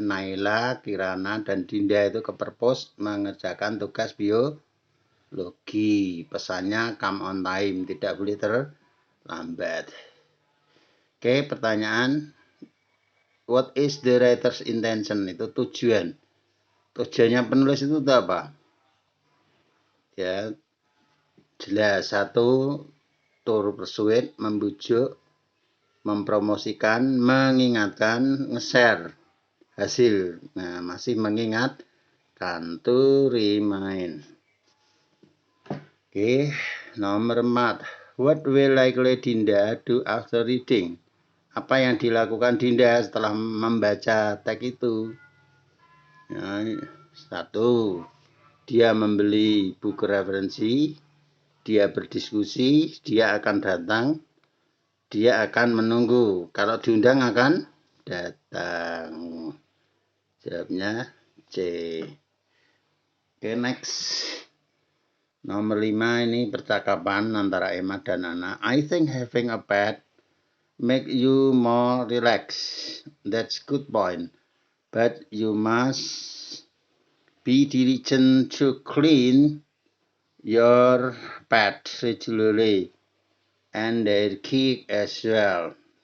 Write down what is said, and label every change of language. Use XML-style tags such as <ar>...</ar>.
<id>Naila, Kirana dan Dinda itu ke perpus mengerjakan tugas biologi. Pesannya</id> <en>come on time,</en> <id>tidak boleh terlambat. Oke, pertanyaan,</id> <en>what is the writer's intention?</en> <id>Itu tujuan. Tujuannya penulis itu apa? Ya, jelas. 1,</id> <en>to persuade,</en> <id>membujuk, mempromosikan, mengingatkan, nge-share hasil. Nah, masih mengingatkan,</id> <en>to remind.</en> <id>Oke, nomor 4.</id> <en>What will likely Dinda do after reading?</en> <id>Apa yang dilakukan Dinda setelah membaca teks itu? Nah, 1. Dia membeli buku referensi, dia berdiskusi, dia akan datang, dia akan menunggu. Kalau diundang akan datang. Jawabnya C. Oke, next. Nomor 5 ini percakapan antara Emma dan Nana.</id> <en>I think having a pet make you more relaxed. That's good point. But you must be diligent to clean your pet regularly and their kick as well.</en>